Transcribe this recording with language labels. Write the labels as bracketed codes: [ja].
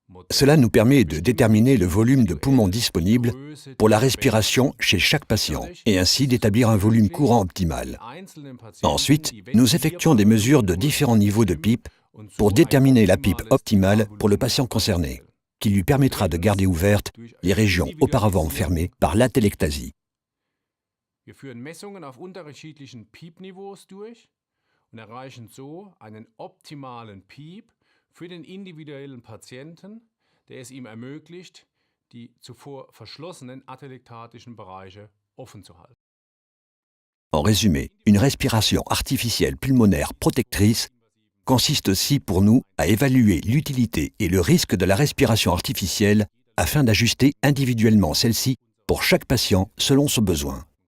[fr] Cela nous permet de déterminer le volume de poumon disponible pour la respiration chez chaque patient et ainsi d'établir un volume courant optimal. Ensuite, nous effectuons des mesures de différents niveaux de pipe pour déterminer la pipe optimale pour le patient concerné, qui lui permettra de garder ouvertes les régions auparavant fermées par l'atelectasie. [de] Wir führen Messungen auf unterschiedlichen Piepniveaus durch und erreichen so einen optimalen Piep für den individuellen Patienten, der es ihm ermöglicht, die zuvor verschlossenen atelektatischen Bereiche offen zu halten. [fr] En résumé, une respiration artificielle pulmonaire protectrice consiste aussi pour nous à évaluer l'utilité et le risque de la respiration artificielle afin d'ajuster individuellement celle-ci pour chaque patient selon son besoin.